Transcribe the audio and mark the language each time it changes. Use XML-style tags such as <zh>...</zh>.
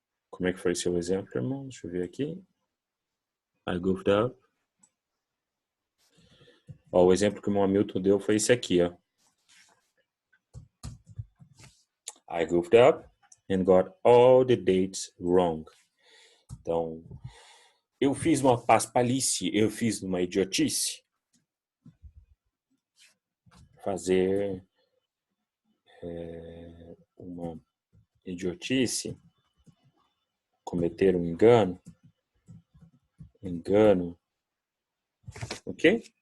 <pt>Como é que foi o seu exemplo, irmão? Deixa eu ver aqui.</pt> <en>I goofed up.</en> <pt>Ó, o exemplo que o meu Hamilton deu foi esse aqui, ó.</pt> <en>I goofed up and got all the dates wrong.</en> <pt>Então, eu fiz uma paspalice, eu fiz uma idiotice. Fazer uma idiotice, cometer um engano, ok?</pt>